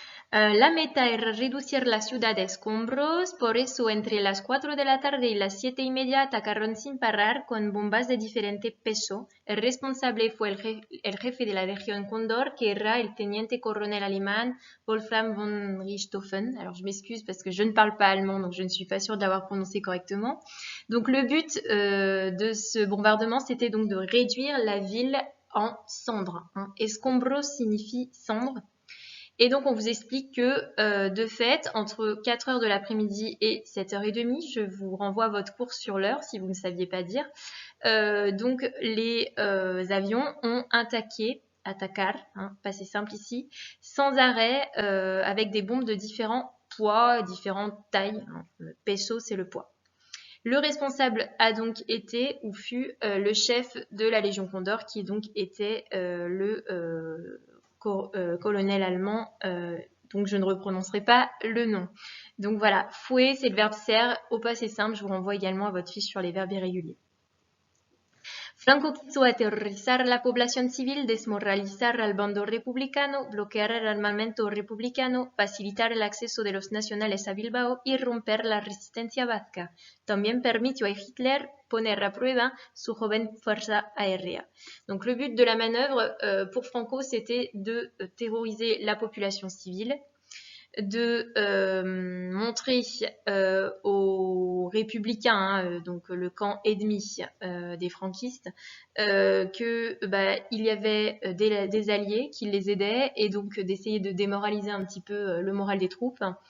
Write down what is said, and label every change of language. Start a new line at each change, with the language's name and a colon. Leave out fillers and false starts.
Spanish: La meta era reducir la ciudad a escombros, por eso entre las 4 de la tarde y las 7:30 atacaron sin parar con bombas de diferente peso. El responsable fue el jefe de la Legión Cóndor, que era el teniente coronel alemán Wolfram von Richthofen.
French: Alors je m'excuse parce que je ne parle pas allemand, donc je ne suis pas sûre de l'avoir prononcé correctement. Donc le but de ce bombardement, c'était donc de réduire la ville en cendres. Escombros signifie cendres. Et donc, on vous explique que, de fait, entre 4h de l'après-midi et 7h30, je vous renvoie votre cours sur l'heure, si vous ne saviez pas dire, donc les avions ont attacar, passé simple ici, sans arrêt, avec des bombes de différents poids, différentes tailles. Le peso, c'est le poids. Le responsable a donc été ou fut le chef de la Légion Condor, qui donc était le colonel allemand, donc je ne reprononcerai pas le nom. Donc voilà, fue, c'est le verbe ser au passé simple. Je vous renvoie également à votre fiche sur les verbes irréguliers.
Spanish: Franco quiso aterrorizar a la población civil, desmoralizar al bando republicano, bloquear el armamento republicano, facilitar el acceso de los nacionales a Bilbao y romper la resistencia vasca. También permitió a Hitler poner a prueba su joven fuerza aérea.
French: Donc le but de la manœuvre pour Franco, c'était de terroriser la population civile, de montrer aux républicains, donc le camp ennemi des franquistes, que il y avait des alliés qui les aidaient, et donc d'essayer de démoraliser un petit peu le moral des troupes.